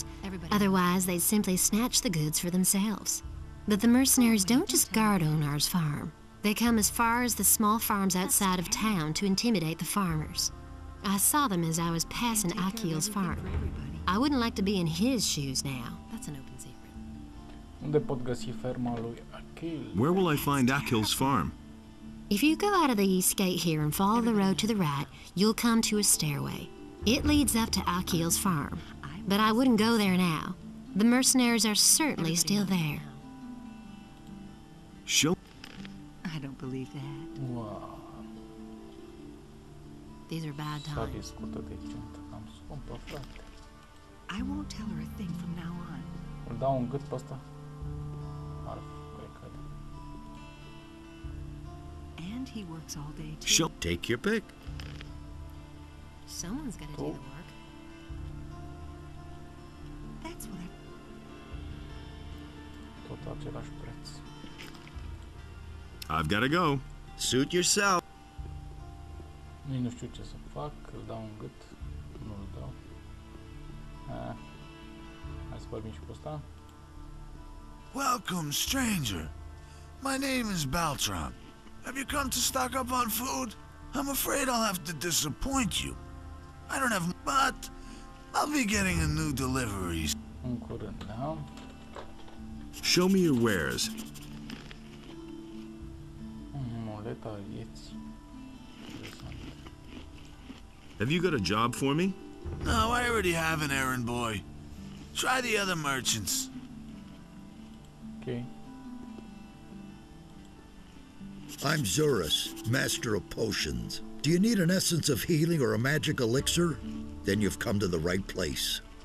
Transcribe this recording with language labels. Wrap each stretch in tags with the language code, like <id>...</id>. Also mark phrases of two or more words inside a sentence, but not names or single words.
<en>Otherwise, they'd simply snatch the goods for themselves. But the mercenaries don't just guard NotR's farm. They come as far as the small farms outside of town to intimidate the farmers. I saw them as I was passing Akil's farm. I wouldn't like to be in his shoes now. That's an open secret.</en> <ro>Unde pot găsi ferma lui Achille?</ro> <en>Where will I find Achille's farm? If you go out of the east gate here and follow the road to the right, you'll come to a stairway. It leads up to Achille's farm, but I wouldn't go there now. The mercenaries are certainly still there. Show. I don't believe that. Wow. These are bad times.</en> <ro>Sabie scurtă de țintă, cam scumpă, frate.</ro> <en>I won't tell her a thing from now on.</en> <ro>Îl dau un gât pe ăsta? Ar cred că.</ro> <en>And he works all day too. Show. Take your pick. Someone's got to do the work. That's what I...</en> <ro>Tot același preț.</ro> <en>I've got to go. Suit yourself.</en> <ro>Nici nu știu ce să fac, îl dau un gât. Nu îl dau. Hai să vorbim și cu ăsta.</ro> <en>Welcome, stranger. My name is Baltram. Have you come to stock up on food? I'm afraid I'll have to disappoint you. I don't have, but I'll be getting a new delivery.</en> <ro>În curând, da?</ro> <en>Show me your wares.</en> <ro>Muleta vieții. Interesant.</ro> <en>Have you got a job for me? No, I already have an errand boy. Try the other merchants. Ok. I'm Zurus, master of potions. Do you need an essence of healing or a magic elixir? Then you've come to the right place.</en>